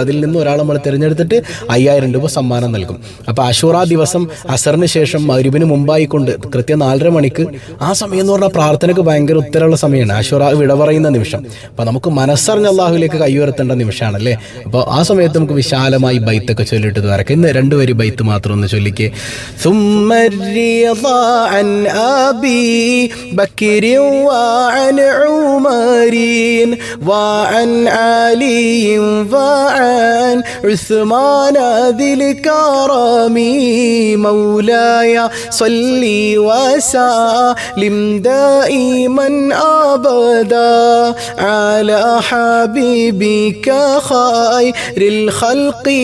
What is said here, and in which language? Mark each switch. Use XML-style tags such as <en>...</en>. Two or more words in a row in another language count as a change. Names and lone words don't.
<ml>അതിൽ നിന്ന് ഒരാൾ നമ്മൾ തിരഞ്ഞെടുത്തിട്ട് 5000 രൂപ സമ്മാനം നൽകും. അപ്പോൾ ആശൂറ ദിവസം അസറിന് ശേഷം മഗ്‌രിബിന് മുമ്പായിക്കൊണ്ട് കൃത്യം 4:30 മണിക്ക്, ആ സമയം എന്ന് പറഞ്ഞാൽ പ്രാർത്ഥനയ്ക്ക് ഭയങ്കര ഉത്തരമുള്ള സമയമാണ്. ആശൂറ വിട പറയുന്ന നിമിഷം. അപ്പോൾ നമുക്ക് മനസ്സറിഞ്ഞ അള്ളാഹുവിലേക്ക് കൈയുയർത്തേണ്ട നിമിഷമാണല്ലേ. അപ്പോൾ ആ സമയത്ത് നമുക്ക് വിശാലമായി ബൈത്തൊക്കെ ചൊല്ലിയിട്ട് വരക്കാം. ഇന്ന് 2 വരി ബൈത്ത് മാത്രം ഒന്ന് ചൊല്ലിക്കേ.</ml> <ar>أبي بكر وعن عمر وعن علي وعن عثمان ذي الكرم مولاي صلي وسلم دائما أبدا على حبيبك خير الخلق</ar>